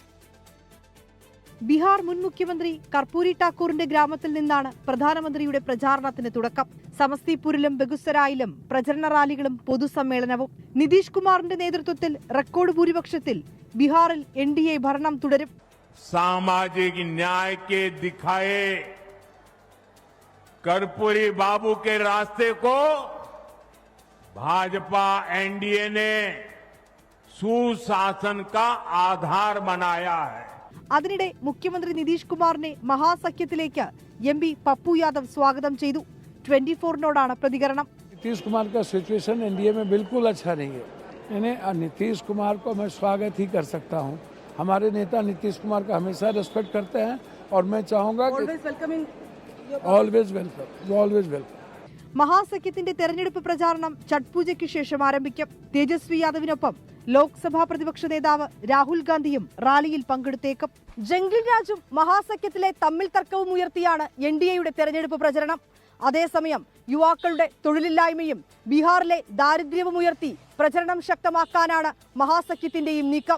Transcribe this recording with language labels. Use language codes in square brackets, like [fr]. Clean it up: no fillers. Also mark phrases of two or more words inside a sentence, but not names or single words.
[ml] ബീഹാർ മുൻ മുഖ്യമന്ത്രി കർപ്പൂരി ഠാക്കൂറിന്റെ ഗ്രാമത്തിൽ നിന്നാണ് പ്രധാനമന്ത്രിയുടെ പ്രചാരണത്തിന് തുടക്കം. സമസ്തിപൂരിലും ബെഗുസരായിലും പ്രചരണ റാലികളും പൊതുസമ്മേളനവും. നിതീഷ് കുമാറിന്റെ നേതൃത്വത്തിൽ റെക്കോർഡ് ഭൂരിപക്ഷത്തിൽ ബീഹാറിൽ NDA ഭരണം തുടരും. [hi] सामाजिक न्याय के दिखाए कर्पूरी बाबू के रास्ते को भाजपा NDA ने सुशासन का आधार बनाया है. [ml] അതിനിടെ മുഖ്യമന്ത്രി നിതീഷ് കുമാറിനെ മഹാസഖ്യത്തിലേക്ക് MP പപ്പു യാദവ് സ്വാഗതം ചെയ്തു. 24നോടാണ് പ്രതികരണം. [hi] नीतीश कुमार का सिचुएशन NDA में बिल्कुल अच्छा नहीं है. यानी नीतीश कुमार को मैं स्वागत ही कर सकता हूं. हमारे नेता नीतीश कुमार का हमेशा रेस्पेक्ट करते हैं और मैं चाहूंगा कि [en] always welcome. [ml] മഹാസഖ്യത്തിന്റെ തെരഞ്ഞെടുപ്പ് പ്രചാരണം ഛഠ് പൂജയ്ക്ക് ശേഷം ആരംഭിക്കും. തേജസ്വി യാദവിനൊപ്പം ലോക്സഭാ പ്രതിപക്ഷ നേതാവ് രാഹുൽ ഗാന്ധിയും റാലിയിൽ പങ്കെടുത്തേക്കും. ജംഗിൾ രാജും മഹാസഖ്യത്തിലെ തമ്മിൽ തർക്കവും ഉയർത്തിയാണ് NDAയുടെ തെരഞ്ഞെടുപ്പ് പ്രചരണം. അതേസമയം യുവാക്കളുടെ തൊഴിലില്ലായ്മയും ബീഹാറിലെ ദാരിദ്ര്യവും ഉയർത്തി പ്രചരണം ശക്തമാക്കാനാണ് മഹാസഖ്യത്തിന്റെയും നീക്കം.